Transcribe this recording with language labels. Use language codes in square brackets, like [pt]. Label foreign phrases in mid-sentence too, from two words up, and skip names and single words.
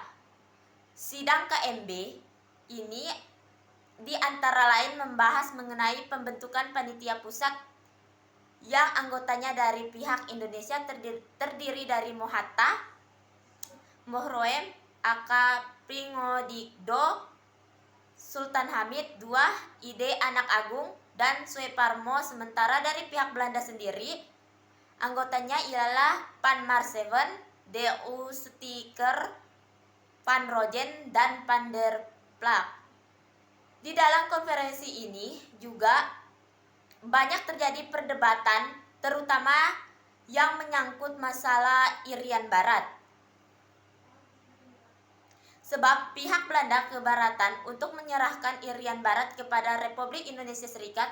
[id] Sidang KMB ini di antara lain membahas mengenai pembentukan panitia pusat yang anggotanya dari pihak Indonesia terdiri dari Mohatta, Mohroem, Aka Pringodikdo, Sultan Hamid II, Ide Anak Agung, dan Sueparmo. Sementara dari pihak Belanda sendiri, anggotanya ialah Van Marseveen, D.U. Stikeer, Van Rogen, dan Van der Plas. Di dalam konferensi ini juga banyak terjadi perdebatan, terutama yang menyangkut masalah Irian Barat. Sebab pihak Belanda keberatan untuk menyerahkan Irian Barat kepada Republik Indonesia Serikat.